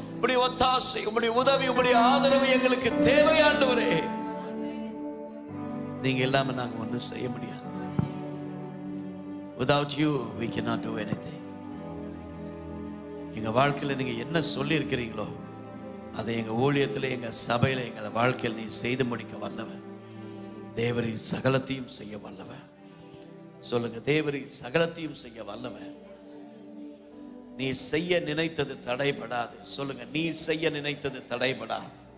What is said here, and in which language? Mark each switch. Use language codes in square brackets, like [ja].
[ta] உம்முடைய ஒத்தாசை, உம்முடைய உதவி, உம்முடைய ஆதரவு எங்களுக்கு தேவை ஆண்டவரே. நீங்க இல்லாம நாங்க ஒன்றும் செய்ய முடியாது. [en] Without you we cannot do anything. [ta] எங்க வாழ்க்கையில நீங்க என்ன சொல்லி இருக்கிறீங்களோ அதை எங்க ஊழியத்தில், எங்க சபையில, எங்க வாழ்க்கையில் நீ செய்து முடிக்க வல்லவர். தேவரின் சகலத்தையும் செய்ய வல்லவர். சொல்லுங்க, தேவரின் சகலத்தையும் செய்ய வல்லவர். நீ செய்ய நினைத்தது தடைபடாது. சொல்லுங்க, நீ செய்ய நினைத்தது தடைபடாது.